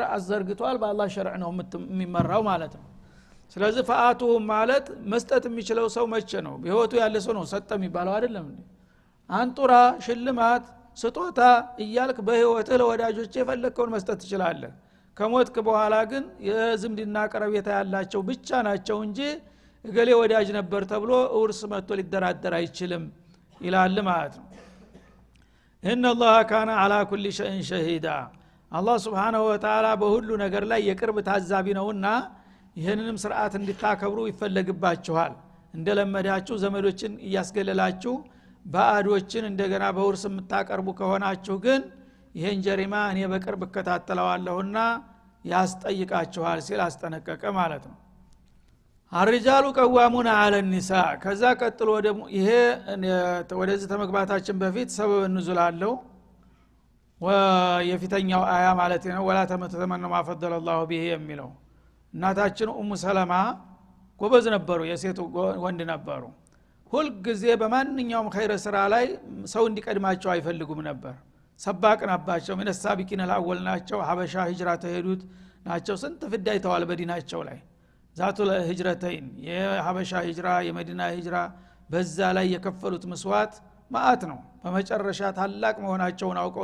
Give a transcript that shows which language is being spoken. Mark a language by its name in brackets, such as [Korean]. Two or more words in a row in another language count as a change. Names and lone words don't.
[Amharic] አዘርግቷል በአላህ ሸርዕ ነው የሚመራው ማለት ነው ስለዚህ ፈአቱሁም ማለት መስጠት የሚችለው ሰው መቼ ነው በህይወቱ ያለ ሰው ነው ሰጠ የሚባለው አይደለም እንዴ አንጡራ ሽልማት ስጦታ እያልክ በህይወትህ ለወዳጆች የፈለከውን መስጠት ትችላለህ ከሞትክ በኋላ ግን የዝምድና ቀረቤታ ያላቸው ብቻ ናቸው እንጂ እገሌ ወዳጅ ነበር ተብሎ ውርስ መጥቶ ሊደራደር አይችልም ይላል ማለት ነው [Arabic] ان الله كان على كل شيء شهيدا [Amharic] አላህ [Arabic] سبحانه وتعالى [Amharic] በሁሉ ነገር ላይ የቅርብ ታዛቢ ነውና ይሄንንም ስርዓት እንድታከብሩ ይፈልግባችኋል እንደለመዳችሁ ዘመዶችን እያስገለላችሁ ባዕዶችን እንደገና በውርስ የምታቀርቡ ከሆናችሁ ግን ይሄን ጀሪማ እኔ በቅርብ እከታተለዋለሁና ያስጠይቃችኋል ሲል አስጠነቀቀ ማለት ነው [Arabic] الرجال قوامون [Amharic] አለ النساء ከዛ ቀጥሎ ደግሞ ይሄ ወደዚህ ተመግባታችን በፊት [Arabic] سبب نزول [Amharic] አለው የፊተኛው አያ ማለት ነው [Arabic] ولا تتمنوا ما فضل الله به [Amharic] የሚለው እናታችን ኡሙ ሰለማ ጎበዝ ነበሩ የሴቱ ወንድ ነበሩ ሁል ጊዜ በማንኛውም ኸይር ስራ ላይ ሰው እንዲቀድማቸው አይፈልጉም ነበር ሰባቅ ናባቸው ምን [Arabic] السابقين الأولين [Amharic] ናቸው ሀበሻ ሂጅራ ተሄዱት ናቸው ስንት ፍዳይተዋል በዲናቸው ላይ [Arabic] ذات الهجرتين [Amharic] የሀበሻ ሂጅራ የመዲና ሂጅራ በዛ ላይ የከፈሉት መስዋዕት ማአት ነው በመጨረሻ ታላቅ መሆናቸውን አውቀው